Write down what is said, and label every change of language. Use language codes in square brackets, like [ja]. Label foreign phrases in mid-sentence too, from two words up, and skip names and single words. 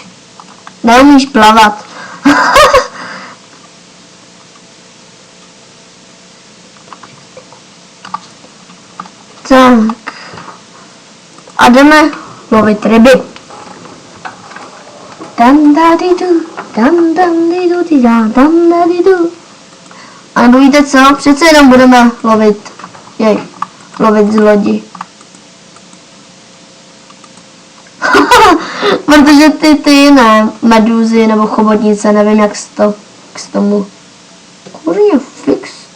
[cs] Neumíš plavat. Tak. A jdeme lovit ryby. Tam da di du, tam di du di da, tam da di du. A nebo víte co? Přece jenom budeme lovit z lodi. Protože ty jiné meduzy nebo chobotnice, nevím jak k tomu. Kurně fix.